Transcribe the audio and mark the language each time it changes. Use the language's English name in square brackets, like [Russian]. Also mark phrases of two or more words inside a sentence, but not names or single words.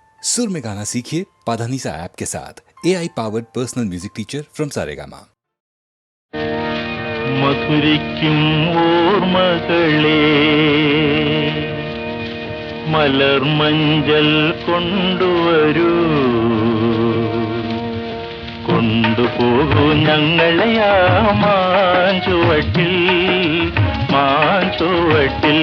[Hindi] सुर में गाना सीखिए पाधानीसा ऐप के साथ [English] AI powered personal music teacher from Saregama. [Malayalam] മധുരിക്കും ഓർമ്മകളെ മലർമഞ്ചൽ കൊണ്ടുവരൂ, കൊണ്ടുപോകൂ ഞങ്ങളെ ആ മാഞ്ചുവട്ടിൽ മാഞ്ചുവട്ടിൽ.